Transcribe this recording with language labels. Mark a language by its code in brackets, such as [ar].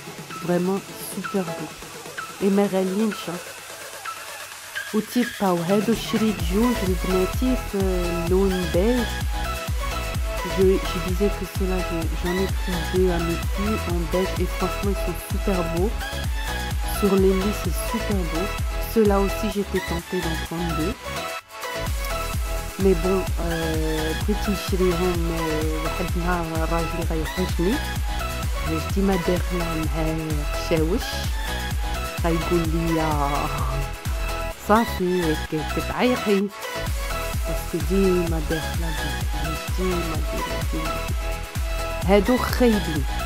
[ar] فريمون سوبر بو اي ما غاليينش. وتيبقاو هادو شريت جوج لبناتي في اللون بيج. [fr] Je disais que ceux-là, j'en ai pris 2 à mes filles en beige et franchement ils sont super beaux. Sur les lits c'est super beau. Ceux-là aussi j'étais tentée d'en prendre 2. Mais bon, [ar] بغيت نشريهم واحد النهار راجلي غيوحشني، علاش ديما داخله معاه قشاوش غيقول لي صافي كتعيقي، باسكو ديما داخله ديما هادو خايبين.